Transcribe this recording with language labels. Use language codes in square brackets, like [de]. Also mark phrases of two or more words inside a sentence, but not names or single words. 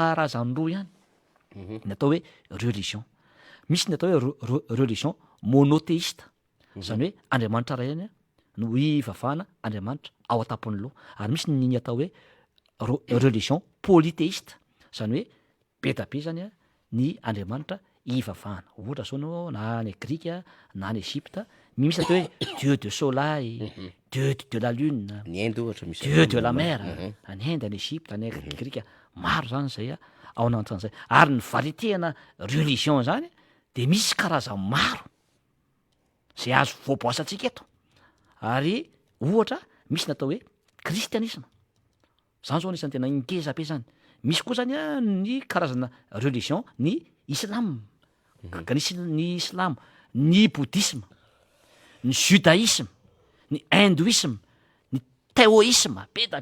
[mg] karazany roa ihany ny atao hoe religion misy ny atao hoe [fr] religion monothéiste [mg] zany hoe andriamanitra ray ihany no ivavahana andriamanitra ao atapon'ny loha ary misy ny atao hoe [fr] religion polythéiste [mg] zany hoe be da be zany ny andriamanitra ivavahana ohatra zao nao na any grika na any Egypte misy atao hoe [fr] dieu de soleil dieu de la lune [mg] Ny Inde ohatra misy [fr] dieu de la mer [mg] any Inde any Egypte any grika maro zany zay ao anatin'izay ary ny variéténa religion zany de misy karazany maro zay azo voaboasantsika eto ary ohatra misy natao hoe kristianisme zany zao anisany tena ingeza be zany misy koa zany ny karazana religion ny islam ny islam ny bouddhisme ny judaïsme ny hindouisme ny taoïsme be da